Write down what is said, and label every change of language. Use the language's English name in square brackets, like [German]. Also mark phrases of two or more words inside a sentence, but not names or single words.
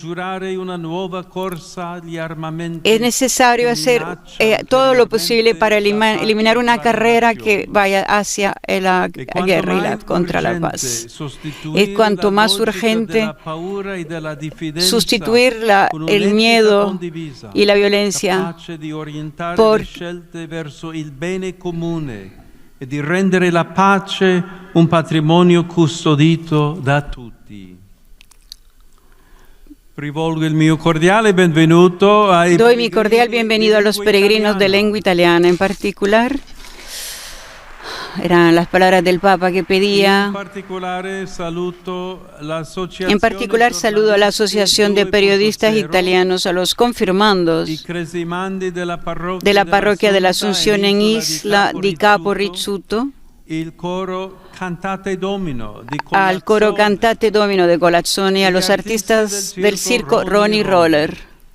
[Spanish] Es necesario hacer todo lo posible para eliminar una carrera que vaya hacia la guerra y contra la paz. Es cuanto más urgente sustituir el miedo y la violencia por [Italian] e di rendere la pace un patrimonio custodito da tutti. Rivolgo il mio cordiale benvenuto ai [Spanish] Doy mi cordial bienvenido a los peregrinos de lengua italiana, en particular. Eran las palabras del Papa que pedía. En particular saludo a la Asociación de Periodistas Italianos, a los confirmandos de la parroquia de la Asunción en Isla di Capo Rizzuto, al coro Cantate Domino de Colazzoni y a los artistas del circo Ronnie Roller.